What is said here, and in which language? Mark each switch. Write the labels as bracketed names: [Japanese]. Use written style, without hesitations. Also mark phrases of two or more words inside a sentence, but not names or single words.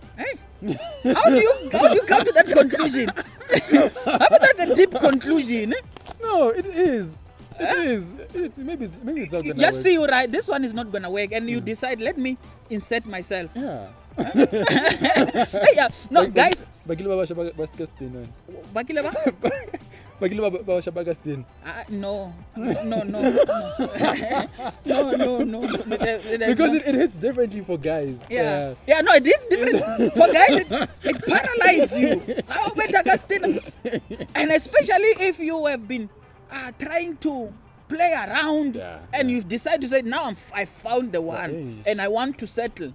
[English] Hey, how do you come to that conclusion? How about that's a deep conclusion? No, it is. Maybe it's not You gonna just work. see, right? This one is not gonna work, and you decide, let me insert myself. Yeah. Hey, yeah. No, guys. [Tswana] Bagile ba basha ba ska Stina? Bakile ba? Bagile ba basha ba ka Stina? [English] No. No. Because it hits differently for guys. Yeah, no, it is different. For guys, it paralyzes you. How better can still, and especially if you have been trying to play around and you've decided to say, now I found the one and I want to settle.